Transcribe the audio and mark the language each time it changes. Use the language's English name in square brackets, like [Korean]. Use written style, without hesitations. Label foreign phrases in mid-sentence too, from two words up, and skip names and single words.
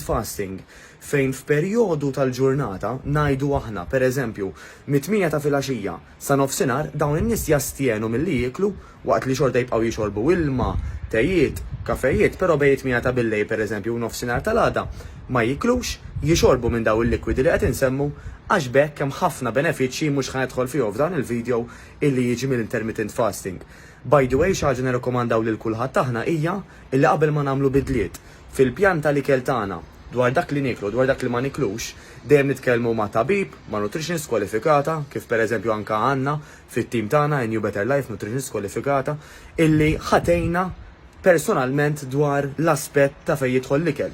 [Maltese] fasting, fejn f'perjodu tal-ġurnata ngħidu aħna pereżempju mit-8 ta' filgħaxija sa nofsinhar dawn in-nies jastienu milli jieklu waqt li xorta jibqgħu jixorbu ilma, tejiet, kafejiet, però bejn 8 ta' billejl pereżempju u nofsinhar tal-għada ma jiklux, jixorbu minn daw il-likwidi li qed insemmu għax bekk hemm ħafna benefiċċji mhux ħanidħol fihom f'dan il-video illi jiġi mill- [English] intermittent fasting. By the way, [Maltese] xi ħaġa nirrakkomandaw lil kulħadd aħna hija illi qabel ma nagħmlu bidliet fil-pjan tal-ikel tagħna dwar dak li niklu, dwar dak li ma niklux, dejjem nitkellmu ma' tabib, ma' nutritionist kwalifikata, kif pereżempju anke għandna fit-tim tagħna New Better Life nutritionist kwalifikata, illi ħatejna personalment dwar l-aspett ta' fejn jidħol l-ikel.